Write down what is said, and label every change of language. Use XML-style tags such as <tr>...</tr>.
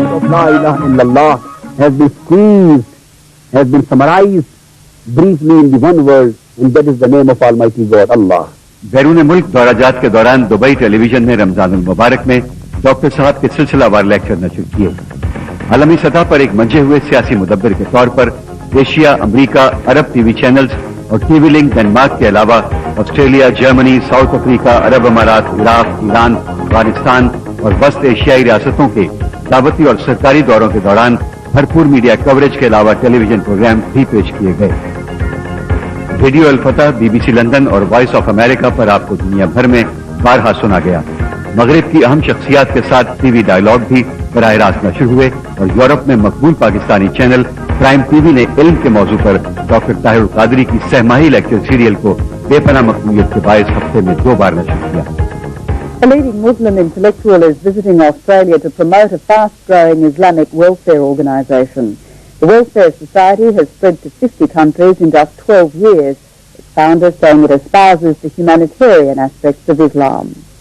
<ar>La ilaha illallah</ar> <en>has been squeezed, has been summarized briefly in the one word, and that is the name of Almighty God, Allah.</en> <ur>بیرون ملک دورہ جات کے دوران Dubai ٹیلی vision نے رمضان المبارک میں doctor صاحب کے سلسلہ وار لیکچر نشر کیے۔ عالمی سطح پر ایک منجے ہوئے سیاسی مدبر کے طور پر ایشیا، امریکہ، عرب ٹی وی چینلز اور ٹی وی لنک ڈنمارک کے علاوہ آسٹریلیا، جرمنی، ساؤتھ افریقہ، عرب امارات، عراق، ایران، افغانستان اور وسط ایشیائی ریاستوں کے دعوتی اور سرکاری دوروں کے دوران بھرپور میڈیا کوریج کے علاوہ ٹیلی ویژن پروگرام بھی پیش کیے گئے۔ Radio al-Fath, be B C London اور وائس آف امریکہ پر آپ کو دنیا بھر میں بارہا سنا گیا۔ مغرب کی اہم شخصیات کے ساتھ ٹی وی ڈائیلاگ بھی براہ راست نشر ہوئے، اور یورپ میں مقبول Pakistani channel prime T V نے علم کے موضوع پر ڈاکٹر طاہر القادری کی سہ ماہی لیکچر سیریل کو بے پناہ مقبولیت کے باعث ہفتے میں 2 بار نشر کیا۔</ur> <en>A leading Muslim intellectual is visiting Australia to promote a fast-growing Islamic welfare organisation. The Welfare Society has spread to 50 countries in just 12 years. Its founder saying it espouses the humanitarian aspects of Islam.</en>